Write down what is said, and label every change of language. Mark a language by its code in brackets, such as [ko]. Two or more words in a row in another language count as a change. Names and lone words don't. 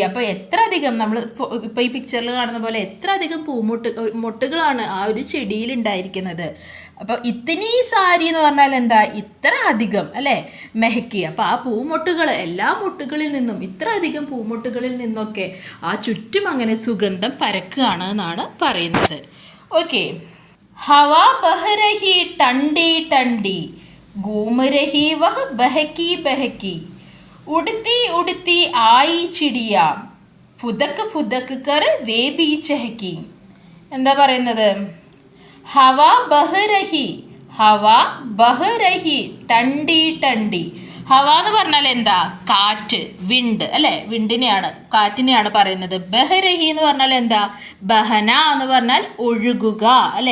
[ml] അപ്പോൾ എത്ര അധികം, നമ്മൾ ഇപ്പോൾ ഈ പിക്ചറിൽ കാണുന്ന പോലെ എത്ര അധികം മൊട്ടുകളാണ് ആ ഒരു ചെടിയിൽ ഉണ്ടായിരിക്കുന്നത്. അപ്പോൾ [hi] इतनी सारी [ml] എന്ന് പറഞ്ഞാൽ എന്താ, ഇത്ര അധികം അല്ലേ, മെഹക്കി. അപ്പോൾ ആ പൂമൊട്ടുകൾ, എല്ലാ മൊട്ടുകളിൽ നിന്നും, ഇത്ര അധികം പൂമൊട്ടുകളിൽ നിന്നൊക്കെ ആ ചുറ്റും അങ്ങനെ സുഗന്ധം പരക്കുകയാണ് എന്നാണ് പറയുന്നത്. ഓക്കെ, [hi] हवा बह रही ठंडी ठंडी, घूम रही वह बहकी बहकी. उड़ती उड़ती आई चिड़िया, फुदक फुदक कर वे भी चहकी. [ml] എന്താ പറയുന്നത്, [hi] हवा बह रही, हवा बह रही ठंडी ठंडी. [ml] ഹവ എന്ന് പറഞ്ഞാൽ എന്താ, കാറ്റ്, വിണ്ട് അല്ലേ, വിണ്ടിനെയാണ്, കാറ്റിനെയാണ് പറയുന്നത്. ബഹരഹി എന്ന് പറഞ്ഞാൽ എന്താ, ബഹന എന്ന് പറഞ്ഞാൽ ഒഴുകുക അല്ലേ.